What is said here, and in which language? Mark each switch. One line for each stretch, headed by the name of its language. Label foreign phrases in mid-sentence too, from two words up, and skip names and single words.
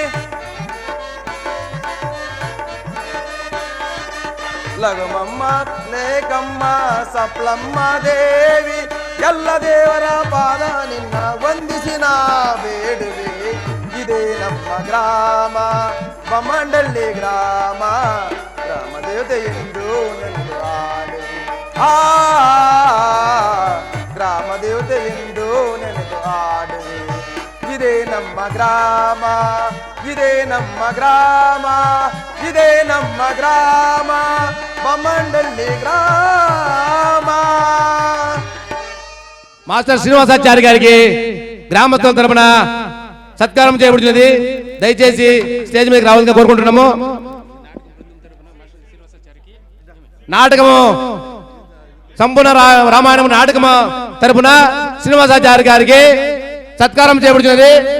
Kannada: ಲಘುಮಮ್ಮ ಲೇಕಮ್ಮ ಸಪ್ಲಮ್ಮ ದೇವಿ, ಎಲ್ಲ ದೇವರ ಪಾದ ನಿನ್ನ ವಂದಿಸಿ ನಾ ಬೇಡುವೆ ಇದೇ ನಮ್ಮ ಗ್ರಾಮ ಬಮ್ಮಂಡಳ್ಳಿ ಗ್ರಾಮ ಗ್ರಾಮ ದೇವತೆ ಎಂದು ನೆನೆದು ಆಡುವೆ ಗ್ರಾಮ ದೇವತೆ ಎಂದು ನೆನೆದು ಆಡುವೆ ಇದೇ ನಮ್ಮ ಗ್ರಾಮ ಇದೇ ನಮ್ಮ ಗ್ರಾಮ ಇದೇ ನಮ್ಮ ಗ್ರಾಮ ಬಮ್ಮಂಡಳ್ಳಿ గ్రామ.
Telugu: మాస్టర్ శ్రీనివాసాచారి గారికి గ్రామస్తుల తరపున సత్కారం చేయబడుతున్నది. దయచేసి స్టేజ్ మీదకి రావాలని కోరుకుంటున్నాము. నాటకము సంపూర్ణ రామాయణం నాటకము తరపున శ్రీనివాసాచారి గారికి సత్కారం చేయబడుతున్నది.